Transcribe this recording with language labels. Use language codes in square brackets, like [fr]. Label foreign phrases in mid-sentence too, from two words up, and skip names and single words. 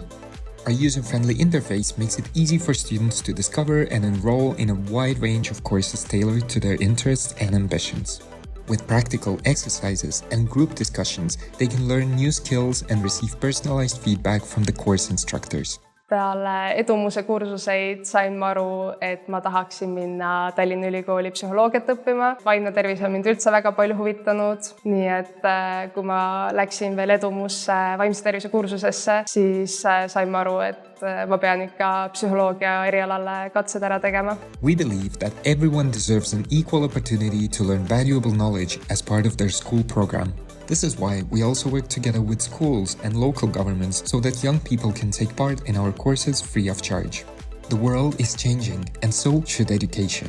[en] Our user-friendly interface makes it easy for students to discover and enroll in a wide range of courses tailored to their interests and ambitions. With practical exercises and group discussions, they can learn new skills and receive personalized feedback from the course instructors. [et] Peale Edumuse kursuseid sain ma aru, et ma tahaksin minna Tallinna Ülikooli psühholoogiat õppima. Vaimne tervis on mind üldse väga palju huvitanud, nii et kui ma läksin veel Edumusse vaimse tervise kursusesse, siis sain ma aru, et ma pean ikka psühholoogia erialale katsed ära tegema. [en] We believe that everyone deserves an equal opportunity to learn valuable knowledge as part of their school program. This is why we also work together with schools and local governments so that young people can take part in our courses free of charge. The world is changing, and so should education.